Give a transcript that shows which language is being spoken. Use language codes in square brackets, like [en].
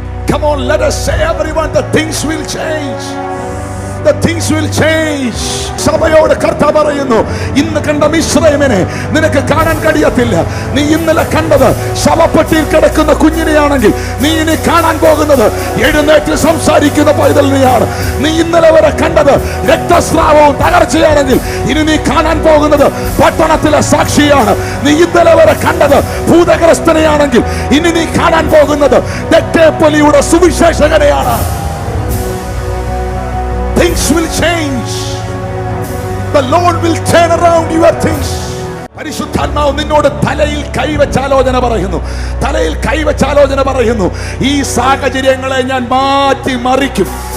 [en] Come on, let us say everyone, the things will change. The things will change. [ml] സഭയോട് കർത്താവ് പറയുന്നു, ഇന്ന് കണ്ട മിശ്രയമിനെ നിനക്ക് കാണാൻ കഴിയത്തില്ല. നീ ഇന്നലെ കണ്ടത് ശവപ്പെട്ടിയിൽ കിടക്കുന്ന കുഞ്ഞിനെയാണെങ്കിൽ നീ ഇനി കാണാൻ പോകുന്നത് എഴുന്നേറ്റ് സംസാരിക്കുന്ന പൈതലിനെയാണ്. നീ ഇന്നലെ വരെ കണ്ടത് രക്തസ്രാവവും തകർച്ചയാണെങ്കിൽ ഇനി നീ കാണാൻ പോകുന്നത് പട്ടണത്തിലെ സാക്ഷിയാണ്. നീ ഇന്നലെ വരെ കണ്ടത് ഭൂതഗ്രസ്തനെയാണെങ്കിൽ ഇനി നീ കാണാൻ പോകുന്നത് തെറ്റേപ്പൊലിയുടെ സുവിശേഷകനെയാണ്. [en] Things will change. The Lord will turn around your things. [ml] പരിശുദ്ധാത്മാവ് നിന്നോട് തലയിൽ കൈവച്ചാലോചന പറയുന്നു, തലയിൽ കൈവച്ചാലോചന പറയുന്നു, ഈ സാഹചര്യങ്ങളെ ഞാൻ മാറ്റി മറിക്കും.